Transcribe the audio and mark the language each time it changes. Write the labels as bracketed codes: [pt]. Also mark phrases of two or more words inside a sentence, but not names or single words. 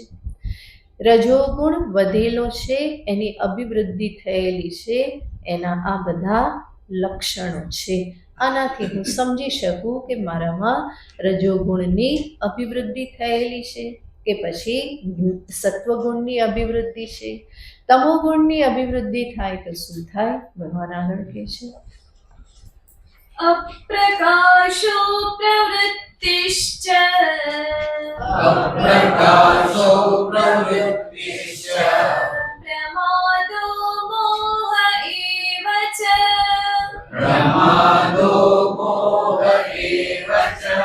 [gu] રજોગુણ વધેલો છે, એની અભિવૃદ્ધિ થયેલી છે, એના આ બધા લક્ષણો છે. આનાથી હું સમજી શકું કે મારામાં રજોગુણની અભિવૃદ્ધિ થયેલી છે કે પછી સત્વગુણની અભિવૃદ્ધિ છે. તમોગુણની અભિવૃદ્ધિ થાય તો શું થાય? ભગવાન આગળ કહે છે [sa] अप्रकाशो प्रवृत्तिश्च अप्रकाशो प्रवृत्तिश्च प्रमादो मोह एव च प्रमादो मोह एव च